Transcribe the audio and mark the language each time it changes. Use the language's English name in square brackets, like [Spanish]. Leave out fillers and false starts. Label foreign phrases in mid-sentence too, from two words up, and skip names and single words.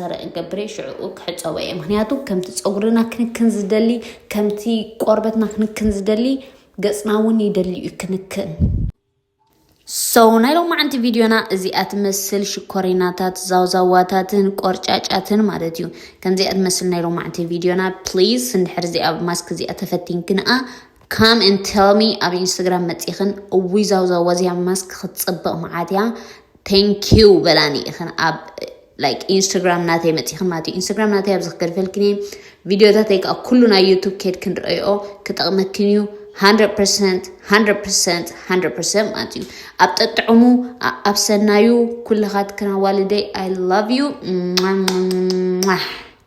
[Tigrinya] ደቂቕ ገብረ ሽዑ ክሕፀቦ እየ ምክንያቱ ከምቲ ፀጉርና ክንክን ዝደሊ ከምቲ ቆርበትና ክንክን ዝደሊ ገፅና እውን ይደሊ እዩ ክንክን so ናይ ሎማዓንቲ ቪድዮና እዚኣ ትመስል ሽኮሪናታት ዛውዛዋታትን ቆርጫጫትን ማለት እዩ ከምዚኣ ትመስል ናይ ሎማዓንቲ ቪድዮና ፕሊዝ እንድሕር እዚኣ ማስክ እዚኣ ተፈቲንክንኣ [English] come and tell me [Tigrinya] ኣብ ኢንስታግራም መፂኽን እውይ ዛውዛዋ እዚኣ ማስክ ክትፅብቕ መዓትያ [English] thank you [Tigrinya] በላኒ ኢኽን ኣብ like Instagram ናተይ መፂኽን ማለት እዩ ኢንስታግራም ናተይ ኣብ ዝኽገልፈልክኒ ቪድዮታተይ ከዓ ኩሉ ናይ ዩቱብ ከድ ክንሪኦ ክጠቕመክን እዩ 100% ማለት እዩ ኣብ ጠጥዕሙ ኣብ ሰናዩ ኩልኻት ክናዋልደይ [English] I love you